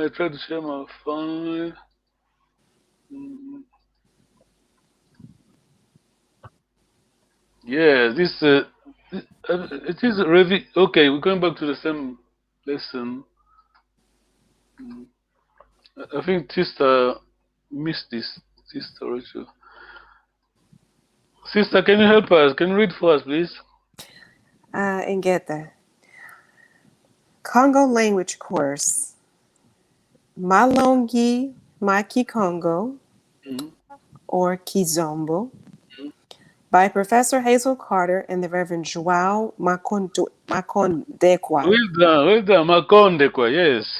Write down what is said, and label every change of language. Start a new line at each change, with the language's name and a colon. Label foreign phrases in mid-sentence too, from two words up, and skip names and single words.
English: I try to share my phone. Mm, Yeah, it is okay. We're going back to the same lesson. Mm, I think Sister missed this. Sister Rachel. Sister, can you help us? Can you read for us, please? Ingeta. Congo language course.
Kongo: Malongi Maki Congo Mm-hmm.
English: or Kizombo by Professor Hazel Carter and the Reverend Joao Macondekwa. Well done, Makonde, kwa, yes.